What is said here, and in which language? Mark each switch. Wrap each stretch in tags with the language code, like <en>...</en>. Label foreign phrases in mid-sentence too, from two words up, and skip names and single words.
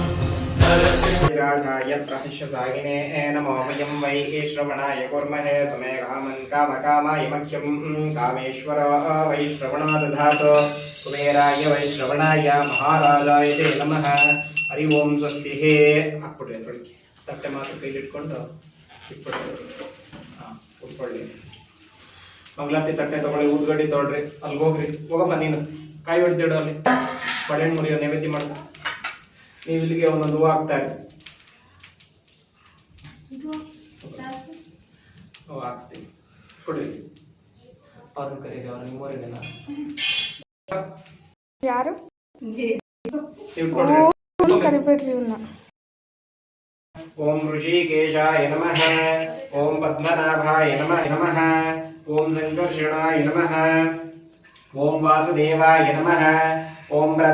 <sa>राजाय प्रहस्यसागिने नमो वयं वै श्रवणाय कुर्महे सुमेघामन् कामकामाय मह्यं कामेश्वर वै श्रवणो दधातु. कुबेराय वै श्रवणाय महाराजाय ते नमः. हरि ओಂ ಸ್ವಸ್ತಿ.</sa> <kn>ಹಾಕ್ಬಿಡ್ರಿ ಅದರೊಳಗೆ ತಟ್ಟೆ ಮಾತ್ರ ಕೈಲಿಟ್ಕೊಂಡು ಇಟ್ಬಿಡ್ರಿ. ಹಾಂ ಉಟ್ಕೊಳ್ಳಿ. ಮಂಗಳಾರತಿ ತಟ್ಟೆ ತಗೊಳ್ಳಿ. ಊದ್ಗಡ್ಡಿ ತೊಗೊಳ್ರಿ. ಅಲ್ಲಿಗೆ ಹೋಗ್ರಿ. ಹೋಗಪ್ಪ ನೀನು ಕಾಯಿ ಹೊಡೆದಿಡು. ಅಲ್ಲಿ ಪಡೆಹಣ್ಣು ಮುರಿಯೋ ನೈವೇದ್ಯ ಮಾಡ್ಕೊ. ನೀವು ಇಲ್ಲಿಗೆ ಒಂದೊಂದು ಹೂವು ಹಾಕ್ತಾ ಇರಿ. ಹಾಕ್ತೀವಿ ಕೊಡಿ. ಅವ್ರನ್ನ ಕರೀರಿ. ಅವ್ರು ನಿಮ್ಮೂರಿನ ಯಾರು ಕರಿಬೇಡ್ರಿ ಇವನ್ನ.</kn> <sa>ಓಂ ಋಷಿಕೇಶಾಯ ನಮಃ. ಓಂ ಪದ್ಮನಾಭಾಯ ನಮಃ ನಮಃ. ಓಂ ಸಂಕರ್ಷಣಾಯ ನಮಃ. ಓಂ ವಾಸುದೇವಾಯ ನಮಃ. ಓಂ</sa>